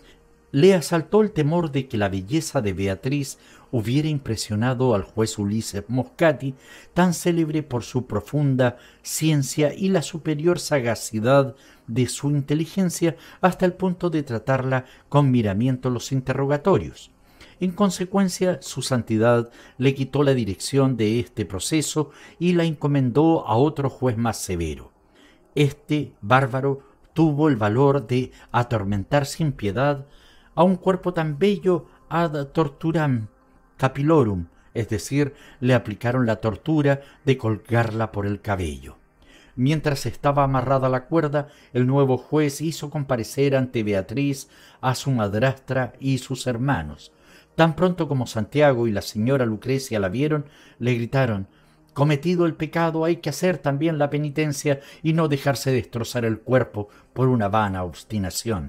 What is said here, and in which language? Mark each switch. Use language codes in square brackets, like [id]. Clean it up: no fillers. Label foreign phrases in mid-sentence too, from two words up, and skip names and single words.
[es] Le asaltó el temor de que la belleza de Beatriz hubiera impresionado al juez Ulises Moscati, tan célebre por su profunda ciencia y la superior sagacidad de su inteligencia, hasta el punto de tratarla con miramiento los interrogatorios. En consecuencia, su santidad le quitó la dirección de este proceso y la encomendó a otro juez más severo. Este bárbaro tuvo el valor de atormentar sin piedad a un cuerpo tan bello [la] ad torturam capilorum, [es] es decir, le aplicaron la tortura de colgarla por el cabello. Mientras estaba amarrada la cuerda, el nuevo juez hizo comparecer ante Beatriz a su madrastra y sus hermanos. Tan pronto como Santiago y la señora Lucrecia la vieron, le gritaron: Cometido el pecado hay que hacer también la penitencia y no dejarse destrozar el cuerpo por una vana obstinación.